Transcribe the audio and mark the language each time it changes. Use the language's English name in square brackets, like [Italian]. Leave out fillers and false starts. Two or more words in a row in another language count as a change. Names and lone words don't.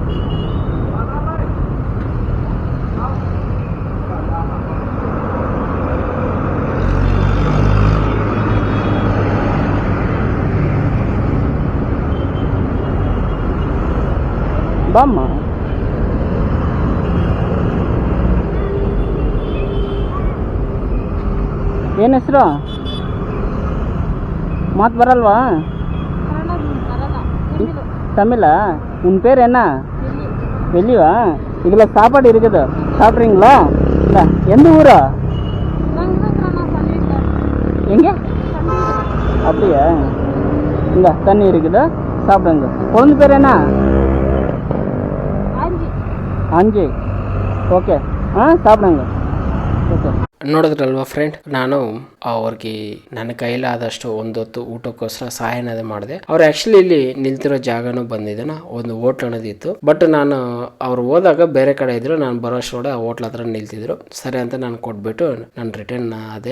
[Kannada] ಬಾಮ್ಮ, ಏನು ಹೆಸರು? ಮಾತು ಬರಲ್ವಾ? [Tamil] தமிழா? உன் பேர் என்ன? வெள்ளிவா? இதில் சாப்பாடு இருக்குது, சாப்பிட்றீங்களா? இல்லை, எந்த ஊரா? எங்கே? அப்படியா? இல்லை, தண்ணி இருக்குதா, சாப்பிடுங்க. குழந்தை பேர் என்ன? அஞ்சு. ஓகே, சாப்பிடுங்க. [Kannada] ಓಕೆ, ನೋಡಿದ್ರಲ್ವ ಫ್ರೆಂಡ್, ನಾನು ಅವ್ರಿಗೆ ನನ್ನ ಕೈಲಾದಷ್ಟು ಒಂದೊತ್ತು ಊಟಕ್ಕೋಸ್ಕರ ಸಹಾಯನದೇ ಮಾಡಿದೆ. ಅವ್ರು ಆ್ಯಕ್ಚುಲಿ ಇಲ್ಲಿ ನಿಲ್ತಿರೋ ಜಾಗನೂ ಬಂದಿದ್ದೇನೆ, ಒಂದು ಹೋಟ್ಲ್ ಅನ್ನೋದಿತ್ತು. ಬಟ್ ನಾನು ಅವ್ರು ಹೋದಾಗ ಬೇರೆ ಕಡೆ ಇದ್ರು, ನಾನು ಬರೋಷ್ಟೊಡೆ ಆ ಹೋಟ್ಲ್ ಹತ್ರ ನಿಲ್ತಿದ್ರು. ಸರಿ ಅಂತ ನಾನು ಕೊಟ್ಬಿಟ್ಟು ನಾನು ರಿಟರ್ನ್ ಆದೆ.